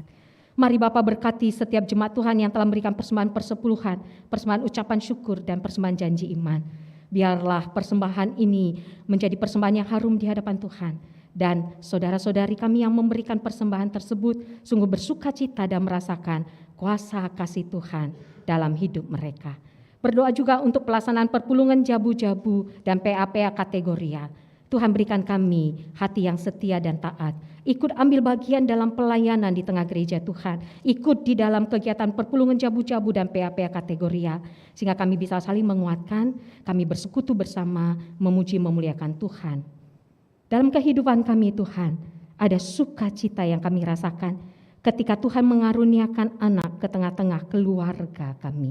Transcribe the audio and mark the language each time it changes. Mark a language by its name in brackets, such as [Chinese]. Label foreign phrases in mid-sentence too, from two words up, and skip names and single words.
[Indonesian] Mari Bapa berkati setiap jemaat Tuhan yang telah memberikan persembahan persepuluhan, persembahan ucapan syukur dan persembahan janji iman. Biarlah persembahan ini menjadi persembahan yang harum di hadapan Tuhan. Dan saudara-saudari kami yang memberikan persembahan tersebut sungguh bersuka cita dan merasakan kuasa kasih Tuhan dalam hidup mereka. Berdoa juga untuk pelaksanaan perpulungan jabu-jabu dan PA-PA kategoria. Tuhan berikan kami hati yang setia dan taat. Ikut ambil bagian dalam pelayanan di tengah gereja Tuhan. Ikut di dalam kegiatan perpulungan jabu-jabu dan PA-PA kategoria. Sehingga kami bisa saling menguatkan, kami bersekutu bersama, memuji memuliakan Tuhan. Dalam kehidupan kami Tuhan, ada sukacita yang kami rasakan ketika Tuhan mengaruniakan anak ke tengah-tengah keluarga kami.